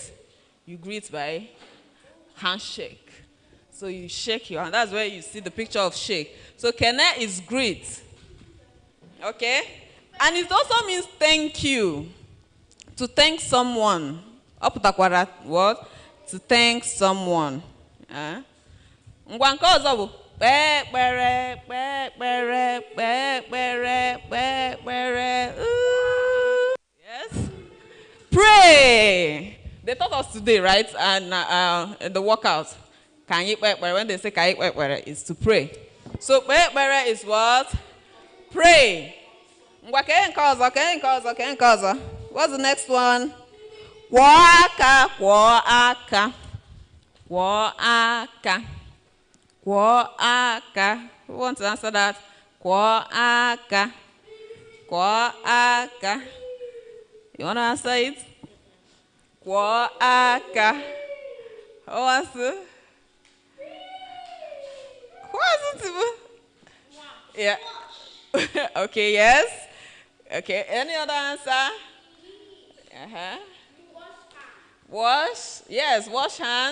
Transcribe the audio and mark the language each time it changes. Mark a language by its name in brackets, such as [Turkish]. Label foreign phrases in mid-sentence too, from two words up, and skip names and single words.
[English] You greet by handshake. So you shake your hand. That's where you see the picture of shake. So kene is greet. Okay? And it also means thank you. To thank someone. Oputakwara what? To thank someone. [Igbo] Ngwa nke ọzọ bụ kpekpere. [English] Yes. Pray. They taught us today, right? And in the workout, when they say kpekpere, is to pray. So kpekpere is what? Pray. [Igbo] Ngwa ke nke ọzọ. [English] What's the next one? [Igbo] Kwọ aka. [English] Who wants to answer that? [Igbo] Kwọ aka. [English] You want to answer it? [Igbo] Kwọ aka. [English] Who wants to? Who wants to? Yeah. Okay, yes. Okay, any other answer? Wash. Yes, wash hand.